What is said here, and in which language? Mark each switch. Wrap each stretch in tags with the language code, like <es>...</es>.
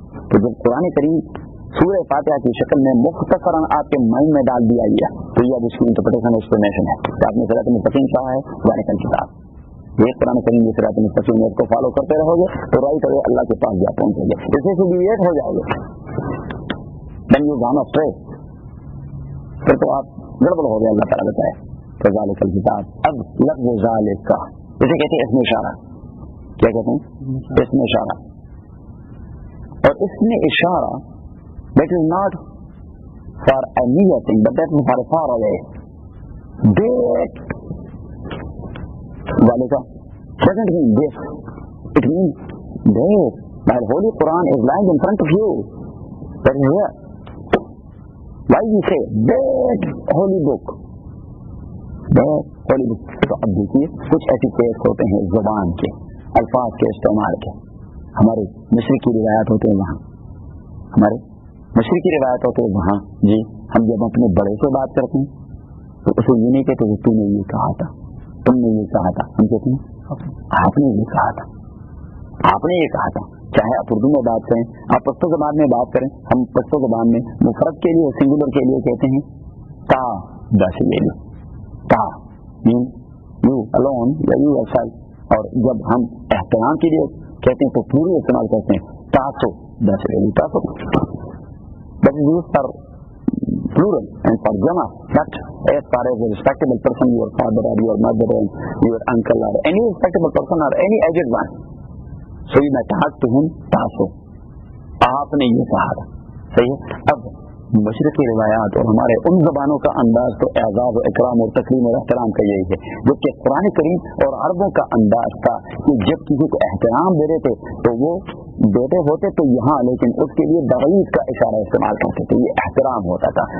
<ur>تو جب قرآن کریم سورہ فاتحہ کی شکل میں مختصراً آپ کے مائنڈ میں ڈال دیا گیا تو یہ اب اس کی انٹرپریٹیشن ایکسپلینیشن ہے کہ آپ نے صراط مستقیم کہا ہے ذالک الکتاب, یہ قرآن کریم یہ صراط مستقیم ہے, اس کو فالو کرتے رہو گے تو رائٹ اوے اللہ کے پاس جا پہنچے گے. اسے سے ڈیویٹ ہو جاؤ گے</ur> <en>then you gone astray,</en> <ur>پھر تو آپ گڑبڑ ہو گئے. اللہ تعالیٰ بتائے تو ذالک الکتاب. اب لفظ ذالک کا اسے کہتے ہیں اسم اشارہ. کیا کہتے ہیں؟ اسم اشارہ. اور اسم اشارہ</ur> <en>that is not for a near thing but that is for far away. That ذالک doesn't mean this, it means there. My Holy Quran is lying in front of you. That is here. Why we say that holy book, that holy book.</en> <ur>تو اب دیکھیے کچھ ایسی case ہوتے ہیں زبان کے الفاظ کے استعمال کے. ہمارے مشرقی روایات ہوتے ہیں وہاں, ہمارے مشرقی روایت ہوتے ہیں وہاں جی ہم جب اپنے بڑے سے بات کرتے ہیں تو اسے یہ نہیں کہتے کہ تو نے یہ کہا تھا, تم نے یہ کہا تھا, ہم کہتے ہیں آپ نے یہ کہا تھا, آپ نے یہ کہا تھا. چاہے آپ اردو میں بات کریں, آپ پشتو زبان میں بات کریں, ہم پشتو زبان میں مفرد کے لیے سنگولر کے لیے کہتے ہیں تا, بس یہ لو تا,</ur> <en>You alone یا یو ایسل.</en> <ur>اور جب ہم احترام کے لیے کہتے ہیں تو پورے استعمال کرتے ہیں تاسو, بس یہ لو تاسو.</ur> <en>That is used for plural and for jama, but as far as a respectable person, your father or your mother or your uncle or any respectable person or any aged one, so you may talk to him taso,</en> <ur>aapne ye kaha tha. صحیح ہے. اب مشرقی روایات اور ہمارے ان زبانوں کا انداز تو اعزاز و اکرام اور تکریم اور احترام کا یہی ہے, جبکہ قرآن کریم اور عربوں کا انداز تھا کہ جب کسی کو احترام دے رہے تھے تو وہ دیتے ہوتے تو یہاں, لیکن اس کے لیے بعید کا اشارہ استعمال کرتے تھے, یہ احترام ہوتا تھا.</ur>